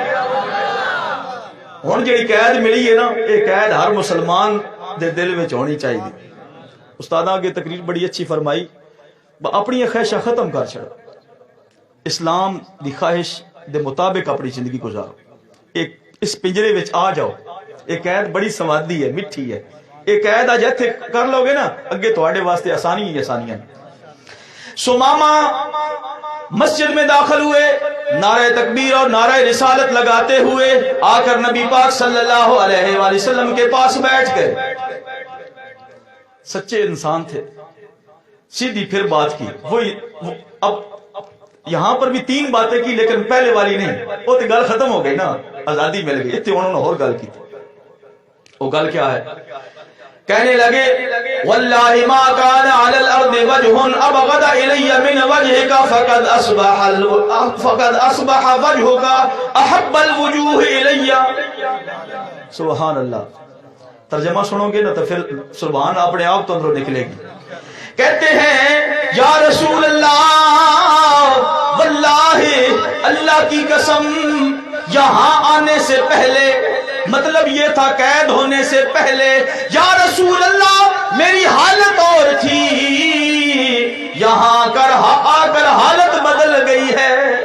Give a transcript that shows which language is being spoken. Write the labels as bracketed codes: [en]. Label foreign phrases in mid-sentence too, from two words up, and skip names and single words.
[pa] ہن جڑی قید ملی ہے نا، یہ قید ہر مسلمان دے دل وچ ہونی چاہیے۔ استاد آگے تقریر بڑی اچھی فرمائی، اپنی خواہشاں ختم کر چھڑ، اسلام دی خواہش دے مطابق اپنی زندگی گزارو، ایک اس پنجرے وچ آ جاؤ۔ ایک قید بڑی سوادی ہے، میٹھی ہے، ایک قید اج ایتھے کر لو گے نا، اگے تواڈے واسطے آسانی ہی آسانیاں۔ [ur] سمامہ مسجد میں داخل ہوئے، نعرہ تکبیر اور نعرہ رسالت لگاتے ہوئے آ کر نبی پاک [ar] صلی اللہ علیہ وآلہ وسلم [ur] کے پاس بیٹھ گئے۔ سچے انسان تھے، سیدھی پھر بات کی۔ اب یہاں پر بھی 3 باتیں کی لیکن پہلے والی نہیں، وہ تو گل ختم ہو گئی نا، آزادی مل گئی۔ اتنے انہوں نے اور گل کی تھی، وہ گل کیا ہے؟ [ar] کہنے لگے واللہ ما کان علی الارض وجہ ابغض الی من وجہک فقد اصبح وجہک احب الوجوہ الی۔ سبحان اللہ۔ [ur] ترجمہ سنو گے نا تو پھر سبحان اپنے آپ تو اندروں نکلے گی۔ کہتے ہیں [ar] یا رسول اللہ، [ur] واللہ اللہ کی قسم، یہاں آنے سے پہلے، مطلب یہ تھا قید ہونے سے پہلے، [ar] یا رسول اللہ [ur] میری حالت اور تھی، یہاں آ کر حالت بدل گئی ہے۔